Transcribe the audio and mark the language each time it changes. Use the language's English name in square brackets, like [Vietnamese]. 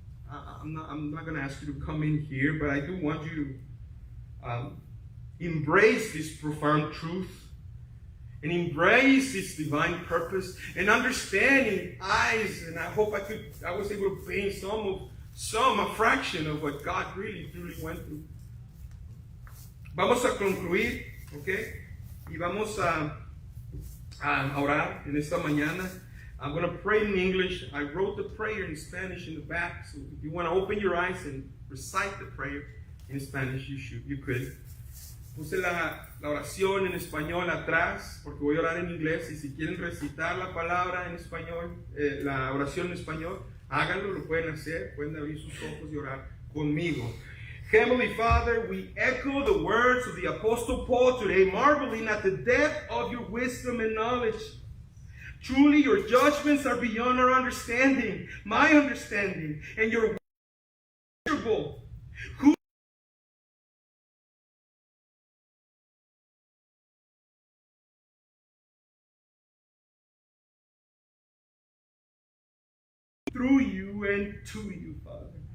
[English] I'm not going to ask you to come in here, but I do want you to embrace this profound truth and embrace its divine purpose and understand in eyes, and I hope I was able to paint a fraction of what God really truly went through. [Spanish] Vamos a concluir, ¿ok? Y vamos a orar en esta mañana. [English] I'm going to pray in English. I wrote the prayer in Spanish in the back, so if you want to open your eyes and recite the prayer in Spanish, you could. [Spanish] Puse la oración en español atrás, porque voy a orar en inglés, y si quieren recitar la palabra en español, la oración en español, háganlo, lo pueden hacer, pueden abrir sus ojos y orar conmigo. [English] Heavenly Father, we echo the words of the Apostle Paul today, marveling at the depth of your wisdom and knowledge. Truly, your judgments are beyond our understanding, my understanding, and your wonderful. Who through you and to you, Father.